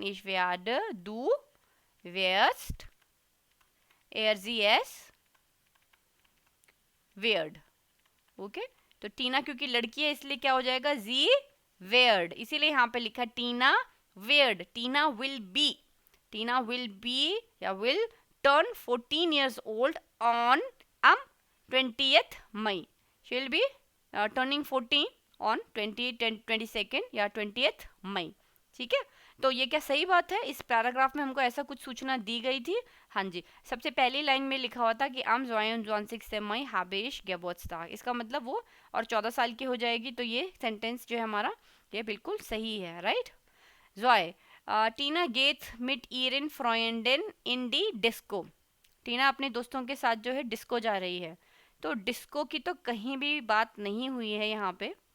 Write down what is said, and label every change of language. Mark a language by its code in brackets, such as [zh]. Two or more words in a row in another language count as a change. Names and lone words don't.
[de] ich werde, du wirst, er sie es wird. [hi] ओके. तो टीना क्योंकि लड़की है इसलिए क्या हो जाएगा? [de] sie wird. [hi] इसीलिए यहाँ पे लिखा टीना वेयर्ड. [en] Tina will be, Tina will be या will turn 14 years old on 20th May. She will be turning 14 on 22nd या 20th May. [hi] ठीक है. तो ये क्या सही बात है? इस पैराग्राफ में हमको ऐसा कुछ सूचना दी गई थी. हाँ जी. सबसे पहली लाइन में लिखा हुआ था कि [de] am 22 Mai habe ich Geburtstag. [hi] इसका मतलब वो और 14 साल की हो जाएगी, तो ये सेंटेंस जो है हमारा ये बिल्कुल सही है, राइट? [de] Zoe, Tina geht mit ihren Freunden in die Disko. [hi] टीना अपने दोस्तों के साथ जो है डिस्को जा रही है. तो डिस्को की तो कहीं भी बात नहीं हुई है यहाँ पे.